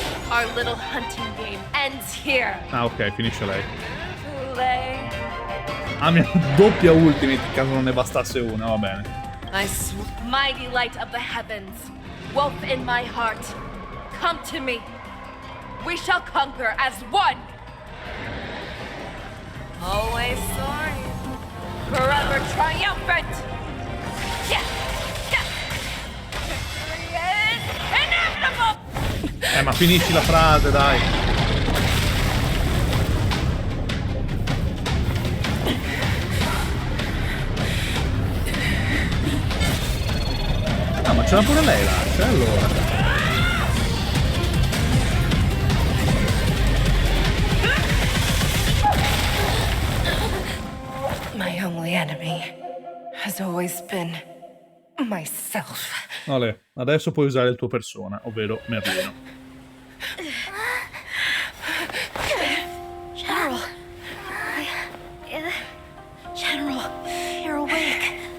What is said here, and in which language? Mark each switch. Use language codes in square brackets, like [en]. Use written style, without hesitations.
[en] Our little hunting game ends here. [it] Ah, ok, finisce lei. [en] Hule. [it] Ah, mia doppia ultimate in caso non ne bastasse una, va bene. [en] Mighty light of the heavens, wolf in my heart, come to me. We shall conquer as one. Always soaring, forever triumphant. Yes, yes. Victory is inevitable. [it] Ma finisci la frase, dai. Ah, ma c'era pure lei là, allora. [en] My only enemy has always been myself. [it] Ale, adesso puoi usare il tuo persona, ovvero Merlino. [en] General. General, you're awake.